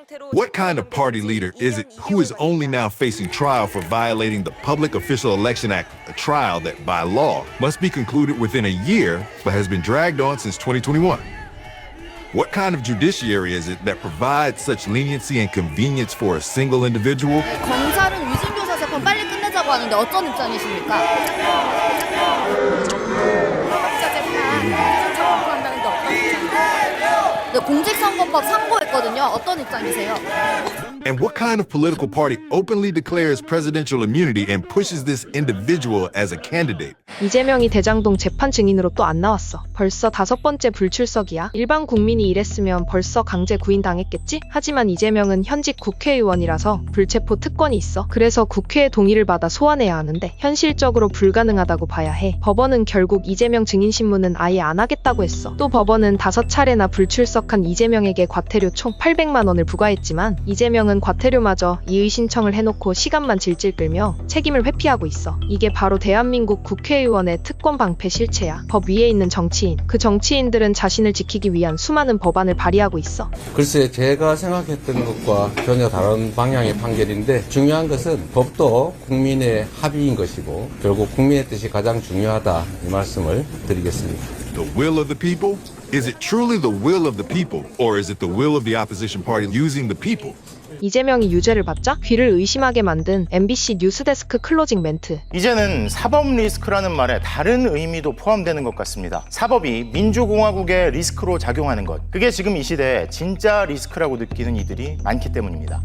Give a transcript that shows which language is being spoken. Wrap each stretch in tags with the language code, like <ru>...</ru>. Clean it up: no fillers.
<en>What kind of party leader is it who is only now facing trial for violating the Public Official Election Act, a trial that, by law, must be concluded within a year but has been dragged on since 2021? What kind of judiciary is it that provides such leniency and convenience for a single individual?</en> <ko>검찰은 위증교사 사건 빨리 끝내자고 하는데 어떤 입장이십니까? 합의자 재판 한다는데 어떤 입장이십니까? 네, 공직선거법 상고했거든요. 어떤 입장이세요?</ko> <en>And what kind of political party openly declares presidential immunity and pushes this individual as a candidate?</en> <ko>이재명이 대장동 재판 증인으로 또 안 나왔어. 벌써 5번째 불출석이야. 일반 국민이 이랬으면 벌써 강제 구인당했겠지? 하지만 이재명은 현직 국회의원이라서 불체포 특권이 있어. 그래서 국회의 동의를 받아 소환해야 하는데 현실적으로 불가능하다고 봐야 해. 법원은 결국 이재명 증인 신문은 아예 안 하겠다고 했어. 또 법원은 5차례나 불출석한 이재명에게 과태료 총 800만 원을 부과했지만 이재명은 과태료마저 이의 신청을 해놓고 시간만 질질 끌며 책임을 회피하고 있어. 이게 바로 대한민국 국회의원의 특권 방패 실체야. 법 위에 있는 정치인. 그 정치인들은 자신을 지키기 위한 수많은 법안을 발의하고 있어. 글쎄, 제가 생각했던 것과 전혀 다른 방향의 판결인데 중요한 것은 법도 국민의 합의인 것이고 결국 국민의 뜻이 가장 중요하다, 이 말씀을 드리겠습니다.</ko> <en>The will of the people? Is it truly the will of the people, or is it the will of the opposition party using the people?</en> <ko>이재명이 유죄를 받자 귀를 의심하게 만든 MBC 뉴스데스크 클로징 멘트. 이제는 사법 리스크라는 말에 다른 의미도 포함되는 것 같습니다. 사법이 민주공화국의 리스크로 작용하는 것. 그게 지금 이 시대에 진짜 리스크라고 느끼는 이들이 많기 때문입니다.</ko>